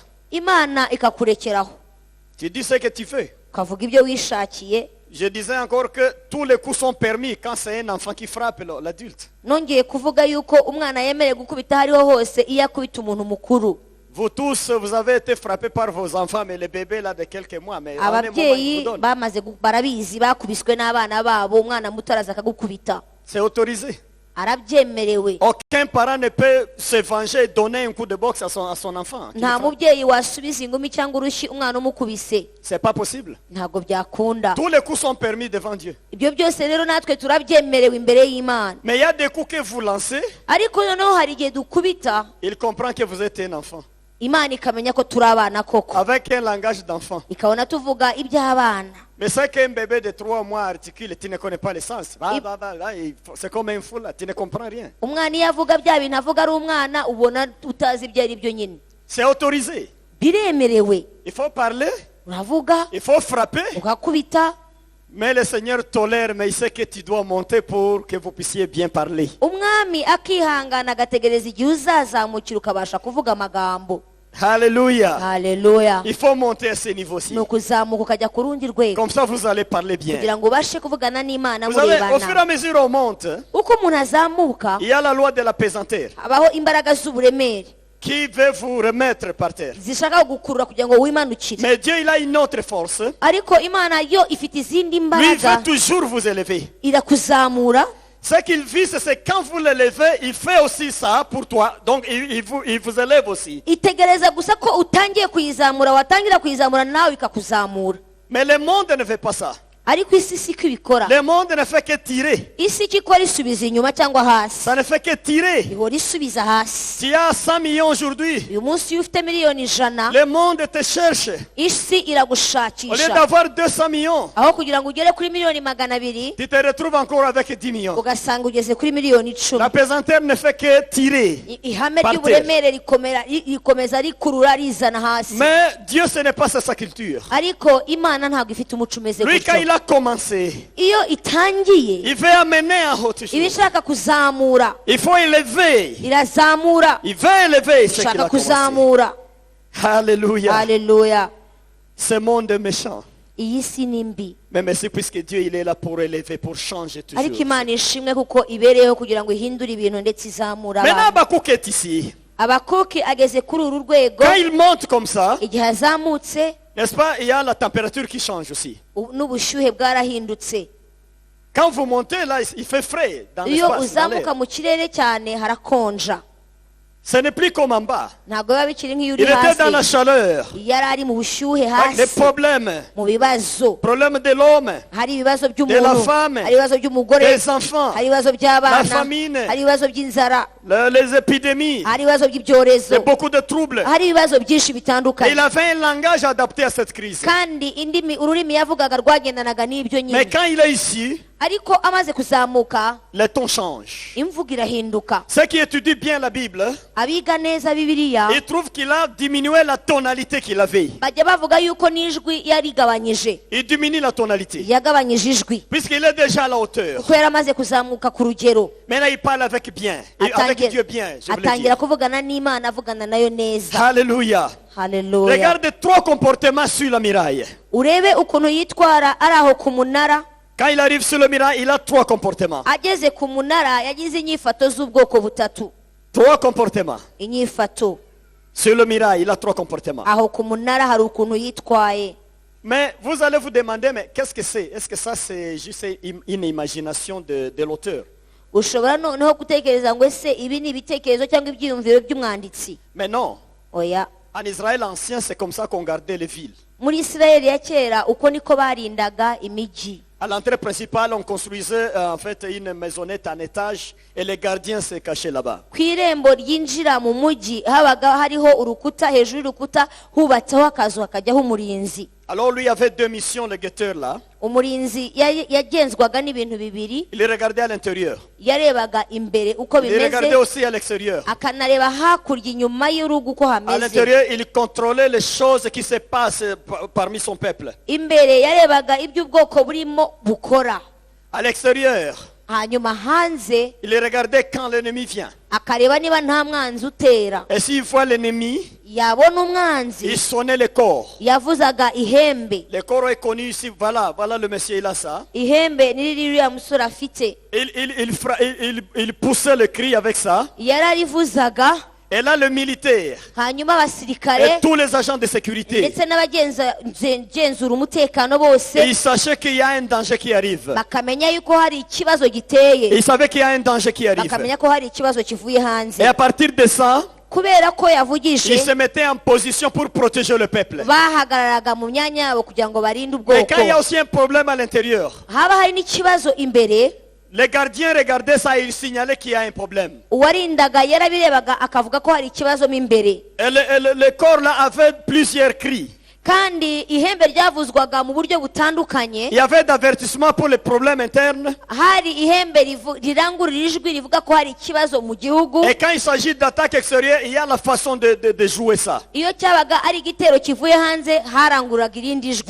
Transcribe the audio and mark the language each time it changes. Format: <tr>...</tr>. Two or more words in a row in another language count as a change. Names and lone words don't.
<rw>Imana ikakurekeraho</rw> <fr>Tu dis ce que tu fais.</fr> <rw>ukavuga ibyo wishakiye.</rw> <fr>Je disais encore que tous les coups sont permis quand c'est un enfant qui frappe l'adulte.</fr> <rw>Nongeye kuvuga yuko umwana yemerewe gukubita aho ariho hose iyo akubita umuntu mukuru.</rw> <fr>Vous tous, vous avez été frappés par vos enfants, mais les bébés là de quelques mois. Mais en un moment, ils</fr> <rw>Ababyeyi</rw> <fr>vous donnent.</fr> <rw>barabizi, bakubiswe n'abana babo, umwana muto araza akagukubita,</rw> <fr>C'est autorisé.</fr> <rw>arabyemerewe.</rw> <fr>Aucun parent ne peut se venger et donner un coup de boxe à son enfant. qui le</fr> <rw>Nta</rw> <fr>frappe.</fr> <rw>mubyeyi wasubiza ingumi cyangwa urushyi umwana umukubise,</rw> <fr>C'est pas possible.</fr> <rw>ntabwo byakunda.</rw> <fr>Tous les coups sont permis devant Dieu.</fr> <rw>Ibyo byose rero natwe turabyemerewe imbere y'Imana,</rw> <fr>Mais il y a des coups que vous lancez,</fr> <rw>ariko noneho hari igihe dukubita</rw> <fr>il comprend que vous êtes un enfant.</fr> <rw>Imana ikamenya ko turi abana koko,</rw> <fr>Avec un langage d'enfant.</fr> <rw>ikabona tuvuga iby'abana.</rw> <fr>Mais c'est qu'un bébé de 3 mois articule, tu ne connais pas le sens. C'est comme un fou là, tu ne comprends rien.</fr> <rw>Umwana iyo avuga bya bintu avuga ari umwana, ubona utazi ibyo ari byo nyine.</rw> <fr>C'est autorisé.</fr> <rw>Biremerewe,</rw> <fr>Il faut parler,</fr> <rw>uravuga</rw> <fr>il faut frapper.</fr> <rw>ugakubita.</rw> <fr>Mais le Seigneur tolère, mais il sait que tu dois monter pour que vous puissiez bien parler.</fr> <rw>Umwami akihangana agategereza igihe uzazamukira ukabasha kuvuga amagambo.</rw> <fr>Alléluia.</fr> <rw>Haleluya.</rw> <fr>Il faut monter à ce niveau-ci.</fr> <rw>Ni ukuzamuka ukajya ku rundi rwego</rw> <fr>Comme ça, vous allez parler bien.</fr> <rw>kugira ngo ubashe kuvugana n'Imana</rw> <fr>Vous savez, au fur et</fr> <rw>murebana.</rw> <fr>à mesure on monte,</fr> <rw>Uko umuntu azamuka,</rw> <fr>il y a la loi de la pesanteur</fr> <rw>habaho imbaraga z'uburemere</rw> <fr>qui veut vous remettre par terre.</fr> <rw>zishaka gukurura kugira ngo wimanukire,</rw> <fr>Mais Dieu, il a une autre force.</fr> <rw>ariko Imana yo ifite izindi</rw> <fr>Lui, il</fr> <rw>mbaraga,</rw> <fr>veut toujours vous élever.</fr> <rw>irakuzamura.</rw> <fr>Ce qu'il vise, c'est quand vous l'élevez, il fait aussi ça pour toi. Donc, il vous élève aussi.</fr> <rw>Itegereza gusa ko utangiye kuyizamura, watangira kuyizamura nawe ikakuzamura.</rw> <fr>Mais le monde ne fait pas ça.</fr> <rw>Ariko isi siko ibikora.</rw> <fr>Le monde ne fait que tirer.</fr> <rw>Isi icyo ikora isubiza inyuma cyangwa hasi,</rw> <fr>Ça ne fait que tirer.</fr> <rw>ihora isubiza hasi.</rw> <fr>Tu as 100 millions aujourd'hui.</fr> <rw>Uyu munsi iyo ufite miliyoni 100,</rw> <fr>Le monde te cherche.</fr> <rw>isi</rw> <fr>Au lieu</fr> <rw>iragushakisha,</rw> <fr>d'avoir 200 millions,</fr> <rw>aho kugira ngo ugere kuri miliyoni 200</rw> <fr>tu te retrouves encore avec 10 millions.</fr> <rw>ugasanga ugeze kuri miliyoni 10.</rw> <fr>La pesanteur ne fait que tirer.</fr> <rw>Ihame</rw> <fr>Par</fr> <rw>ry'uburemere rikomeza rikurura rizana hasi.</rw> <fr>Mais Dieu, ce n'est pas sa culture.</fr> <rw>Ariko Imana ntabwo ifite umuco umeze</rw> <fr>Lui, quand il</fr> <rw>gutyo.</rw> <fr>a commencé,</fr> <rw>Iyo itangiye</rw> <fr>il veut amener à haute</fr> <rw>iba</rw> <fr>chose.</fr> <rw>ishaka kuzamura,</rw> <fr>Il faut élever.</fr> <rw>irazamura,</rw> <fr>Il veut élever ce qu'il</fr> <rw>ishaka</rw> <fr>a commencé.</fr> <rw>kuzamura.</rw> <fr>Alléluia.</fr> <rw>Haleluya.</rw> <fr>Ce monde est méchant.</fr> <rw>Iyi si ni mbi,</rw> <fr>Mais merci puisque Dieu, il est là pour élever, pour changer toujours.</fr> <rw>ariko Imana ishimwe kuko ibereyeho kugira ngo ihindure ibintu ndetse izamura</rw> <fr>Maintenant,</fr> <rw>abantu.</rw> <fr>Habakkuk est ici.</fr> <rw>Abakuki ageze kuri uru rwego,</rw> <fr>Quand il monte comme ça,</fr> <rw>igihe azamutse</rw> <fr>n'est-ce pas, il y a la température qui change aussi.</fr> <rw>n'ubushyuhe bwarahindutse.</rw> <fr>Quand vous montez là, il fait frais dans</fr> <rw>Iyo</rw> <fr>l'espace. dans l'air.</fr> <rw>uzamuka mu kirere cyane harakonja,</rw> <fr>Ce n'est plus comme en bas.</fr> <rw>ntabwo biba bikiri nk'iyo uri</rw> <fr>Il était dans la</fr> <rw>hasi.</rw> <fr>chaleur,</fr> <rw>Yari ari mu bushyuhe</rw> <fr>avec des</fr> <rw>hasi,</rw> <fr>problèmes.</fr> <rw>mu bibazo,</rw> <fr>Problèmes de l'homme,</fr> <rw>hari ibibazo</rw> <fr>la</fr> <rw>by'umuntu,</rw> <fr>femme,</fr> <rw>hari ibibazo by'umugore,</rw> <fr>des enfants,</fr> <rw>hari ibibazo by'abana,</rw> <fr>la famine,</fr> <rw>hari ibibazo by'inzara,</rw> <fr>les épidémies,</fr> <rw>hari ibibazo by'ibyorezo,</rw> <fr>et beaucoup de troubles.</fr> <rw>hari ibibazo byinshi</rw> <fr>Et</fr> <rw>bitandukanye.</rw> <fr>il avait un langage adapté à cette crise.</fr> <rw>Kandi ururimi yavugaga rwagendanaga n'ibyo</rw> <fr>Mais</fr> <rw>nyine.</rw> <fr>quand il est ici,</fr> <rw>Ariko amaze kuzamuka,</rw> <fr>les tons changent.</fr> <rw>imvugo irahinduka.</rw> <fr>Ceux qui étudient bien la Bible,</fr> <rw>Abiga neza Bibiliya</rw> <fr>ils trouvent qu'il a diminué la tonalité qu'il avait.</fr> <rw>bajya bavuga yuko n'ijwi yarigabanyije,</rw> <fr>Il diminue la tonalité.</fr> <rw>yagabanyije ijwi</rw> <fr>Puisqu'il est déjà à la hauteur.</fr> <rw>kuko yari amaze kuzamuka ku rugero.</rw> <fr>Maintenant, il parle avec bien. Et avec Dieu bien, je voulais</fr> <rw>atangira</rw> <fr>dire.</fr> <rw>kuvugana n'Imana, avugana nayo neza.</rw> <fr>Alléluia.</fr> <rw>Haleluya.</rw> <fr>Regarde 3 comportements sur la muraille.</fr> <rw>Urebe ukuntu yitwara ari aho ku munara.</rw> <fr>Quand il arrive sur le muraille, il a 3 comportements.</fr> <rw>Ageze ku munara yagize inyifato z'ubwoko butatu.</rw> <fr>3 comportements.</fr> <rw>Inyifato</rw> <fr>Sur le muraille, il a 3 comportements.</fr> <rw>aho ku munara hari ukuntu yitwaye.</rw> <fr>Mais vous allez vous demander, mais qu'est-ce que c'est? Est-ce que ça c'est juste une imagination de l'auteur?</fr> <rw>Ushobora noneho gutekereza ngo ese ibi ni ibitekerezo cyangwa ibyiyumviro by'umwanditsi.</rw> <fr>Mais non.</fr> <rw>Oya.</rw> <fr>En Israël ancien, c'est comme ça qu'on gardait les villes.</fr> <rw>Muri Isirayeli ya kera uko niko barindaga imijyi.</rw> <fr>À l'entrée principale, on construisait en fait une maisonnette en étage et les gardiens se cachaient là-bas.</fr> <rw>ku irembo ryinjira mu mujyi habaga hariho urukuta, hejuru y'urukuta hubatseho akazu hakajyaho umurinzi.</rw> <fr>Alors lui avait deux missions, le guetteur là.</fr> <rw>Umurinzi yagenzwaga n'ibintu bibiri.</rw> <fr>Il regardait à l'intérieur.</fr> <rw>Yarebaga imbere uko</rw> <fr>Il regardait</fr> <rw>bimeze,</rw> <fr>aussi à l'extérieur.</fr> <rw>akanareba hakurya inyuma y'urugo uko</rw> <fr>À</fr> <rw>hameze.</rw> <fr>l'intérieur, il contrôlait les choses qui se passent parmi son peuple.</fr> <rw>Imbere yarebaga ibyo ubwoko burimo bukora.</rw> <fr>À l'extérieur,</fr> <rw>Hanyuma hanze</rw> <fr>il regardait quand l'ennemi vient.</fr> <rw>akareba niba nta mwanzi utera.</rw> <fr>Et s'il voit l'ennemi,</fr> <rw>Yabona umwanzi</rw> <fr>il sonnait les corps.</fr> <rw>yavuzaga ihembe.</rw> <fr>Les corps est connu ici. Voilà le monsieur, il a ça.</fr> <rw>Ihembe ni ririya musore afite.</rw> <fr>Il poussait le cri avec ça.</fr> <rw>Yararivuzaga.</rw> <fr>Et là, le militaire</fr> <rw>Hanyuma</rw> <fr>et</fr> <rw>abasirikare</rw> <fr>tous les agents de sécurité,</fr> <rw>ndetse n'abagenzura umutekano bose</rw> <fr>ils savaient qu'il y a un danger qui arrive.</fr> <rw>bakamenya yuko hari ikibazo giteye.</rw> <fr>Ils savaient qu'il y a un danger qui arrive.</fr> <rw>Bakamenya ko hari ikibazo kivuye hanze.</rw> <fr>Et à partir de ça,</fr> <rw>Kubera ko</rw> <fr>ils</fr> <rw>yavugije</rw> <fr>se mettaient en position pour protéger le peuple.</fr> <rw>bahagararaga mu myanya yabo kugira ngo barinde</rw> <fr>Mais quand il y a</fr> <rw>ubwoko.</rw> <fr>aussi un problème à l'intérieur,</fr> <rw>Haba hari n'ikibazo imbere,</rw> <fr>les gardiens regardaient ça et ils signalaient qu'il y a un problème.</fr> <rw>uwarindaga yarabirebaga akavuga ko hari ikibazo mo imbere.</rw> <fr>Et le corps là avait plusieurs cris.</fr> <rw>Kandi ihembe ryavuzwaga mu buryo butandukanye.</rw> <fr>Il y avait d'avertissement pour les problèmes internes.</fr> <rw>Hari ihembe rirangurura ijwi rivuga ko hari ikibazo mu gihugu.</rw> <fr>Et quand il s'agit d'attaque extérieure, il y a la façon de jouer ça.</fr> <rw>Iyo cyabaga ari igitero kivuye hanze haranguraga irindi jwi.</rw>